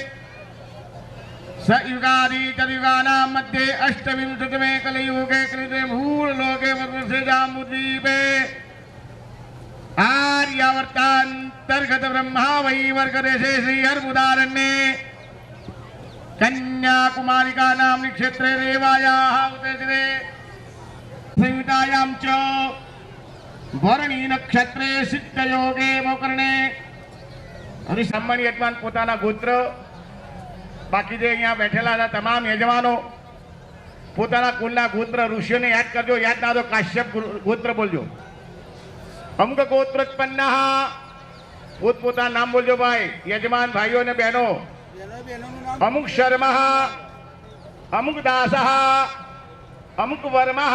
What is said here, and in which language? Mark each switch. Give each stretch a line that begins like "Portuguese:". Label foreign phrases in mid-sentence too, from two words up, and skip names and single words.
Sanskrit: स युगादि चतुर्युगानां मध्ये अष्टविंशतिमे कलियुगे कृते भूलोके वर्षे जाम्बुद्वीपे आर्यावर्तांतर्गत ब्रह्मा वैवर्ग देशे श्री हर्मुदारण्ये कन्याकुमारिका नाम्नि क्षेत्रे रेवायाः उदेशिरे संयुतायां च भरणी नक्षत्रे सिद्धयोगे मोकर्णे
Gujarati: અને સામાન્ય યજમાન પોતાના ગોત્ર બાકી જે અહીંયા બેઠેલા હતા તમામ યજમાનો પોતાના કુલના ગોત્ર ઋષિઓને યાદ કરજો યાદ ના તો કાશ્યપ ગોત્ર બોલજો અમુક ગોત્રોત્પન્ન પોતપોતાનું નામ બોલજો ભાઈ યજમાન ભાઈઓ અને બહેનો અમુક શર્મ અમુક દાસ અમુક વર્મ